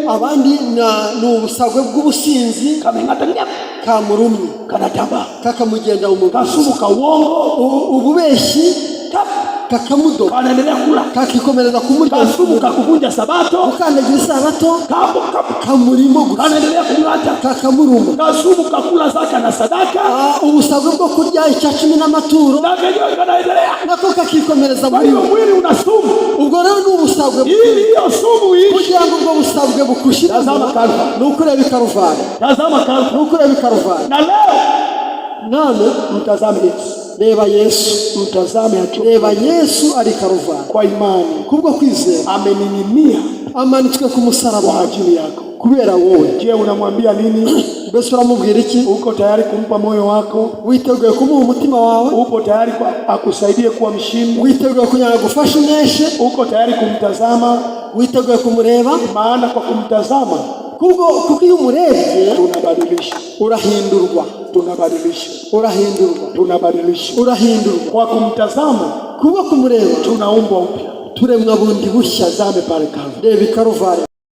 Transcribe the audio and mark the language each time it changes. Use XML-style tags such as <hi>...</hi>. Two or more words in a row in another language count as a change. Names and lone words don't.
<rw>Abandi ni ubusagwe bw'ubusinzi</rw> <sw>kameng'ata nyama,</sw> <rw>kamurumye</rw> <sw>kanatambaa.</sw> <rw>kakamugenda umubiri.</rw> <sw>Kasumu ka uongo,</sw> <rw>Ububeshi kakamudoka</rw> <sw>kanaendelea kula.</sw> <rw>kakikomereza kumurya.</rw> <sw>Kasumu ka kuvunja sabato,</sw> <rw>Ukandagira isabato</rw> <sw>kapo</sw> <rw>kamurimo gusa</rw> <sw>kanaendelea kung'ata.</sw> <rw>kakamuruma.</rw> <sw>Kasumu ka kula zaka na sadaka,</sw> <rw>Ubusabwe bwo kurya icya cumi n'amaturo</rw> <sw>na kenyewe kanaendelea.</sw> <rw>nako kakikomereza</rw> <sw>Kwa</sw> <rw>muri</rw> <sw>hiyo we. mwili una sumu.</sw> <rw>Ubwo rero ni ubusabwe</rw> <sw>Ili hiyo sumu iishi,</sw> <rw>kugira ngo ubwo busabwe bukushiremo,</rw> <sw>Tazama Karuvali.</sw> <rw>ni ukureba i Karuvali,</rw> <sw>tazama Kalvari.</sw> <rw>ni ukureba i Karuvali.</rw> <sw>Na leo</sw> <rw>None</rw> <sw>mtazame Yesu,</sw> <rw>reba Yesu,</rw> <sw>mtazame hatua</sw> <rw>reba Yesu ari Karuvali.</rw> <sw>kwa imani.</sw> <rw>Kubwo kwizera</rw> <sw>Amening'inia</sw> <rw>amanitswe ku musaraba</rw> <sw>kwa ajili yako.</sw> <rw>kubera wowe.</rw> <sw>Je, unamwambia nini?</sw> <rw>Mbese uramubwira iki?</rw> <sw>Uko tayari kumpa moyo wako?</sw> <rw>Witeguye kumuha umutima wawe?</rw> <sw>Upo tayari akusaidie kuwa mshindi?</sw> <rw>Witeguye kugira ngo agufashe uneshe?</rw> <sw>Uko tayari kumtazama?</sw> <rw>Witeguye kumureba?</rw> <sw>Maana kwa kumtazama</sw> <rw>Kuko iyo umurebye</rw> <sw>tunabadilisha,</sw> <rw>urahindurwa,</rw> <sw>tunabadilisha,</sw> <rw>urahindurwa,</rw> <sw>tunabadilisha.</sw> <rw>urahindurwa.</rw> <sw>Kwa kumtazama</sw> <rw>Kubwo kumureba</rw> <sw>tunaumbwa upya.</sw> <rw>turemwa bundi bushya.</rw> <sw>Tazame pale Kalvari.</sw> <rw>Reba i Karuvali.</rw>